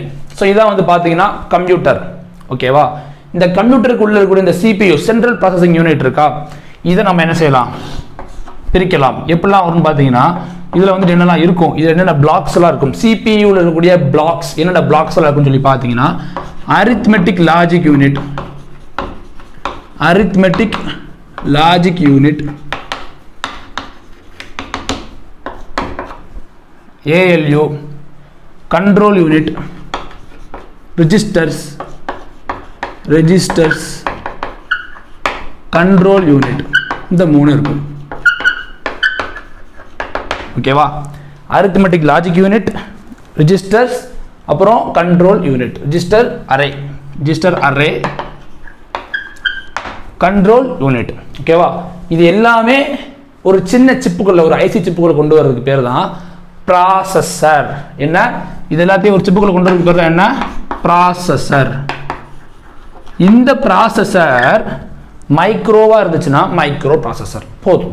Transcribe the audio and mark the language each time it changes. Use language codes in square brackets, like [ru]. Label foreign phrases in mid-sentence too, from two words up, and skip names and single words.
[ta] ஸோ இதான் வந்து பார்த்தீங்கன்னா கம்ப்யூட்டர், ஓகேவா? இந்த கம்ப்யூட்டருக்குள்ளே இருக்கக்கூடிய இந்த சிபியு, [en] central processing unit [ta] இருக்கா, இதை நம்ம என்ன செய்யலாம், பிரிக்கலாம். எப்படிலாம் வரும்னு பார்த்தீங்கன்னா இதில் வந்துட்டு என்னெல்லாம் இருக்கும், இதில் என்னென்ன பிளாக்ஸ் எல்லாம் இருக்கும், சிபியூவில் இருக்கக்கூடிய பிளாக்ஸ் என்னென்ன பிளாக்ஸ் எல்லாம் இருக்குன்னு சொல்லி பார்த்தீங்கன்னா [en] arithmetic logic unit, ALU, control unit, registers, control unit. [ta] இந்த 3 இருக்கும். ஓகேவா? [en] arithmetic logic unit, registers, அப்புறம் control unit, register array, control unit. [ta] ஓகேவா? இது எல்லாமே ஒரு சின்ன சிப்புக்குள்ள, ஒரு ஐசி சிப்புக்குள்ள கொண்டு வரதுக்கு பேர் தான் ப்ராசஸர். என்ன? இது எல்லாத்தையும் ஒரு சிப்புக்குள்ள கொண்டு வரதுக்கு பேர் தான் என்ன? ப்ராசஸர். இந்த ப்ராசஸர் மைக்ரோவா இருந்துச்சுன்னா [en] micro processor [ta] போதும்.